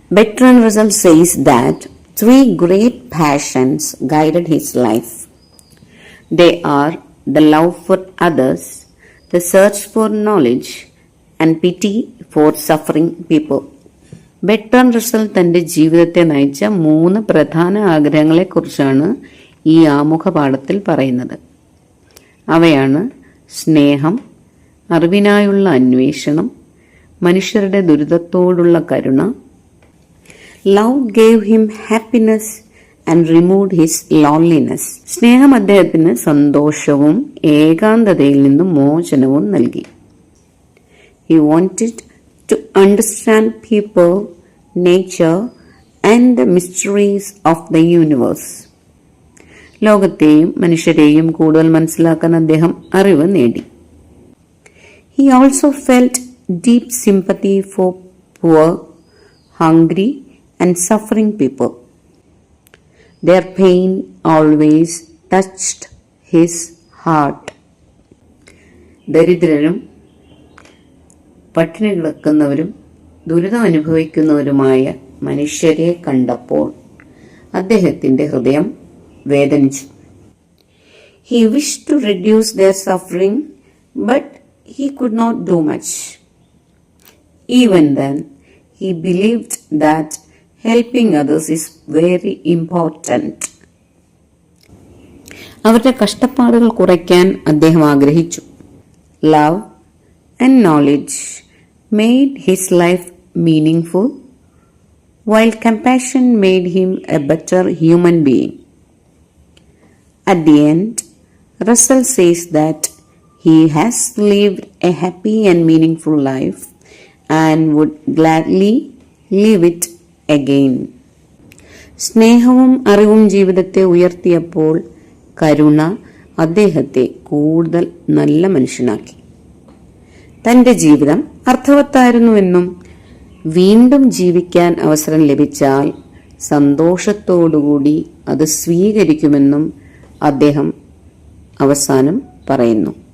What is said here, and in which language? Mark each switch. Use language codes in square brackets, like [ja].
[en] Bertrand Russell says that 3 great passions guided his life. They are the love for others, the search for knowledge, and pity for suffering people. [ml] Bertrand Russell തന്റെ ജീവിതത്തെ നയിച്ച 3 പ്രധാന ആഗ്രഹങ്ങളെക്കുറിച്ചാണ് ഈ ആമുഖ പാഠത്തിൽ പറയുന്നത്. അവയാണ് സ്നേഹം, അറിവിനായുള്ള അന്വേഷണം, മനുഷ്യരുടെ ദുരിതത്തോടുള്ള കരുണ. [en] Love gave him happiness and removed his loneliness. [ml] സ്നേഹം അദ്ദേഹത്തിന് സന്തോഷവും ഏകാന്തതയിൽ നിന്നും മോചനവും നൽകി. [en] He wanted to understand people, nature, and the mysteries of the universe. [ml] ലോകത്തെയും മനുഷ്യരെയും കൂടുതൽ മനസ്സിലാക്കാൻ അദ്ദേഹം അറിവ് നേടി. [en] He also felt deep sympathy for poor, hungry, and suffering people. Their pain always touched his heart. [ml] ദരിദ്രരും പട്ടിണി കിടക്കുന്നവരും ദുരിതം അനുഭവിക്കുന്നവരുമായ മനുഷ്യരെ കണ്ടപ്പോൾ അദ്ദേഹത്തിന്റെ ഹൃദയം വേദനിച്ചു. [en] He wished to reduce their suffering, but he could not do much. Even then, he believed that helping others is very important. [ml] അവരുടെ കഷ്ടപ്പാടുകൾ കുറയ്ക്കാൻ അദ്ദേഹം ആഗ്രഹിച്ചു. [en] Love and knowledge made his life meaningful, while compassion made him a better human being. At the end, Russell says that he has lived a happy and meaningful life and would gladly live it again. [ml] സ്നേഹവും അറിവും ജീവിതത്തെ ഉയർത്തിയപ്പോൾ കരുണ അദ്ദേഹത്തെ കൂടുതൽ നല്ല മനുഷ്യനാക്കി. തന്റെ ജീവിതം അർത്ഥവത്തായിരുന്നുവെന്നും വീണ്ടും ജീവിക്കാൻ അവസരം ലഭിച്ചാൽ സന്തോഷത്തോടുകൂടി അത് സ്വീകരിക്കുമെന്നും അദ്ദേഹം അവസാനം പറയുന്നു.